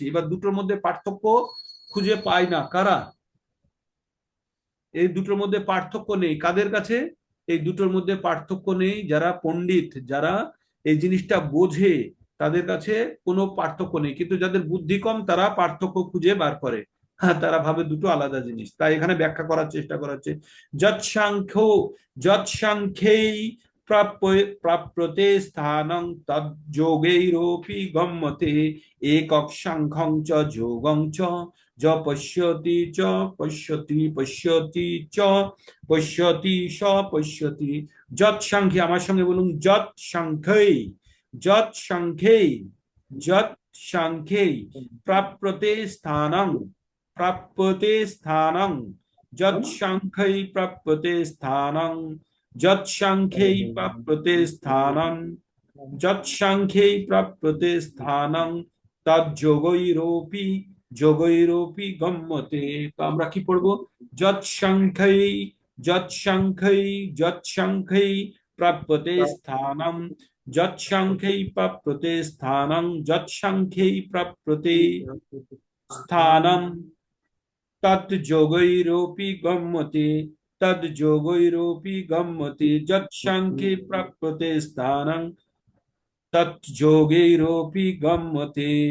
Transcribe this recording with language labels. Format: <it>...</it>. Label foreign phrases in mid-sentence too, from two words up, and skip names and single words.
<bn>এবার দুটোর মধ্যে পার্থক্য খুঁজে পাই না কারা? এই দুটোর মধ্যে পার্থক্য নেই কাদের কাছে? এই দুটোর মধ্যে পার্থক্য নেই যারা পণ্ডিত, যারা এই জিনিসটা বোঝে, তাদের কাছে কোনো পার্থক্য নেই। কিন্তু যাদের বুদ্ধি কম তারা পার্থক্য খুঁজে বার করে। হ্যাঁ, তারা ভাবে দুটো আলাদা জিনিস। তাই এখানে ব্যাখ্যা করার চেষ্টা করা হচ্ছে,</bn> <sa>যৎসাংখ্য যৎসাংখ্যেই প্রাপ্যতে স্থানং তজ্যোগৈরপি গম্যতে একক সাংখ্যং চ যোগং চ য পশ্যতি চ পশ্যতি পশ্যতি চ পশ্যতি স পশ্যতি। যৎ সাংখ্যে,</sa> <bn>আমার সঙ্গে বলুন,</bn> <sa>যৎ সাংখ্যেই, যৎ সাংখ্যেই যৎ সাংখ্যে প্রাপ্যতে স্থানং, প্রাপ্যতে স্থানং, যৎ সাংখ্যে প্রাপ্যতে স্থানং, যৎ সাংখ্যে প্রাপ্যতে স্থানং, যৎ সাংখ্যে প্রাপ্যতে স্থানং, তজ্যোগৈরোপি যোগৈরোপি গম্যতে।</sa> <bn>তো আমরা কি পড়বো?</bn> <sa>যৎ সাংখ্যে, যৎ সাংখ্যে, যৎ সাংখ্যে প্রাপ্যতে স্থানম, যৎ সাংখ্যে প্রাপ্যতে স্থানং, যৎ সাংখ্যে প্রাপ্যতে স্থানম, তৎ যোগৈরোপি গম্যতে, তৎ যোগৈরোপি গম্যতে, যৎ সাংখ্যে প্রাপ্যতে স্থানং, তৎ যোগৈরোপি গম্যতে।</sa>